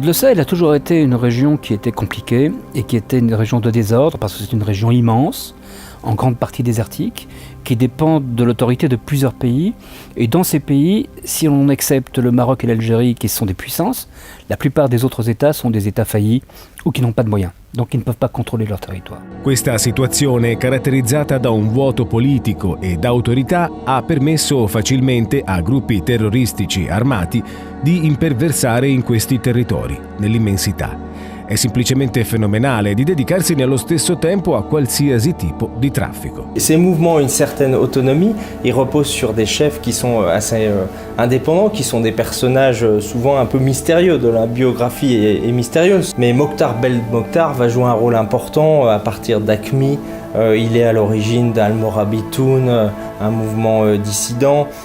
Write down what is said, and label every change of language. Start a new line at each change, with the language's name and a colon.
French: Le Sahel a toujours été une région qui était compliquée et qui était une région de désordre parce que c'est une région immense, en grande partie désertique, qui dépend de l'autorité de plusieurs pays. Et dans ces pays, si on accepte le Maroc et l'Algérie qui sont des puissances, la plupart des autres États sont des États faillis ou qui n'ont pas de moyens, donc ils ne peuvent pas contrôler leur territoire.
Italian: Questa situazione, caratterizzata da un vuoto politico e d'autorità, ha permesso facilmente a gruppi terroristici armati di imperversare in questi territori, nell'immensità. È semplicemente fenomenale di dedicarsi nello stesso tempo a qualsiasi tipo di traffico.
French: Ces mouvements ont une certaine autonomie, ils reposent sur des chefs qui sont assez indépendants, qui sont des personnages souvent un peu mystérieux, de la biographie est mystérieuse. Mais Mokhtar Belmokhtar va jouer un rôle important à partir d'Aqmi. Il est à l'origine d'Al-Morabitoun, un mouvement dissident.